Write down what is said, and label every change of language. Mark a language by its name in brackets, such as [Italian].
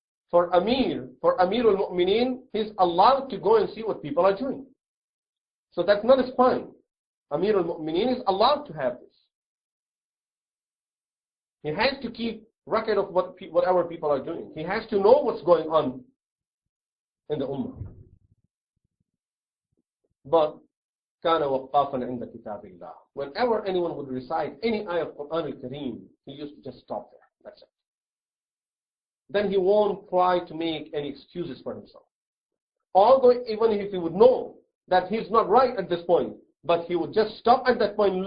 [English] For Amirul Mu'mineen, he's allowed to go and see what people are doing. So that's not his fine. Amirul Mu'mineen is allowed to have this. He has to keep record of whatever people are doing. He has to know what's going on in the Ummah. But [Arabic] كَانَ وَقَّافًا عِنْدَ كِتَابِ اللَّهِ. [English] Whenever anyone would recite any ayah of Quran al-Kareem, he used to just stop there. That's it. Then he won't try to make any excuses for himself. Although even if he would know that he's not right at this point, but he would just stop at that point.